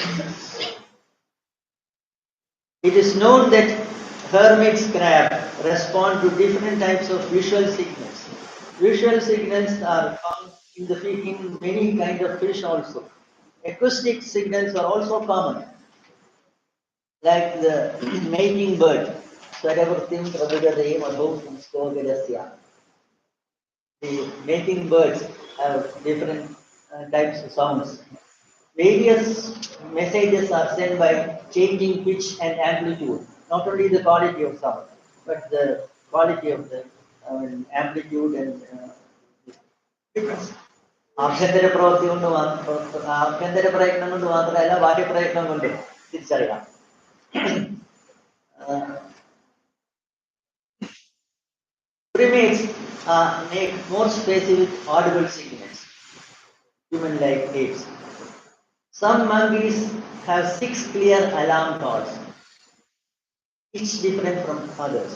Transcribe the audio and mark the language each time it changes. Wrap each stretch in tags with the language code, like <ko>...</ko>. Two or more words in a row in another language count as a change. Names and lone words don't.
<en>It is known that hermit crab respond to different types of visual signals. Visual signals are found in in many kinds of fish also. Acoustic signals are also common, like the mating bird. Swaravartim prabhugadayam abhautam skogadasya. The mating birds have different types of sounds. Various messages are sent by changing pitch and amplitude. Not only the quality of sound, but the quality of the amplitude and difference.</en> <ml>ആഭ്യന്തര പ്രവൃത്തി കൊണ്ട് ആഭ്യന്തര പ്രയത്നം കൊണ്ട് മാത്രമല്ല ബാഹ്യ പ്രയത്നം കൊണ്ട് തിരിച്ചറിയാം.</ml> <en>Primates make more specific audible signals, human-like apes. Some monkeys have 6 clear alarm calls, each different from others.</en>